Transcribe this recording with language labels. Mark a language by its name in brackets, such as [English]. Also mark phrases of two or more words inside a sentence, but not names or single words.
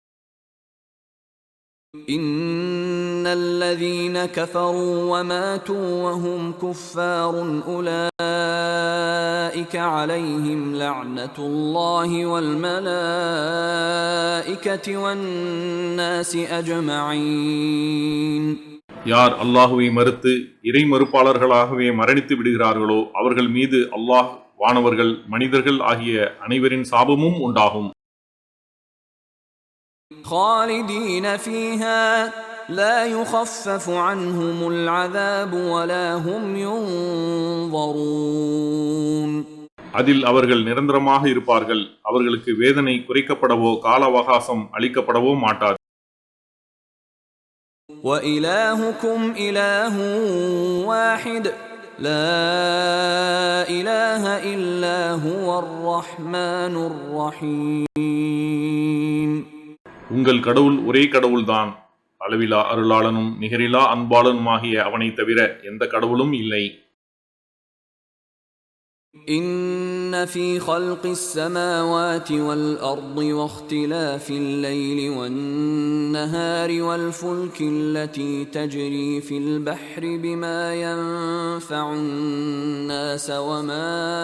[Arabic] إن الذين كفروا وماتوا وهم كفار أولئك عليهم لعنة الله والملائكة والناس أجمعين. [Tamil] யார் அல்லாஹுவை மறுத்து இறை மறுப்பாளர்களாகவே மரணித்து விடுகிறார்களோ அவர்கள் மீது அல்லாஹ், வானவர்கள், மனிதர்கள் ஆகிய அனைவரின் சாபமும் உண்டாகும். [Arabic] خالدين فيها لا يخفف عنهم العذاب ولا هم ينظرون. [Tamil] அதில் அவர்கள் நிரந்தரமாக இருப்பார்கள். அவர்களுக்கு வேதனை குறைக்கப்படவோ கால அவகாசம் அளிக்கப்படவோ மாட்டாது. [Arabic] وإلهكم إله واحد لا إله إلا هو الرحمن الرحيم. [Tamil] உங்கள் கடவுள் ஒரே கடவுள்தான். அளவிலா அருளாளனும் நிகரிலா அன்பாளனுமாகிய அவனை தவிர எந்த கடவுளும் இல்லை. [Arabic] إن في خلق السماوات والأرض واختلاف الليل والنهار والفلك التي تجري في البحر بما ينفع الناس وما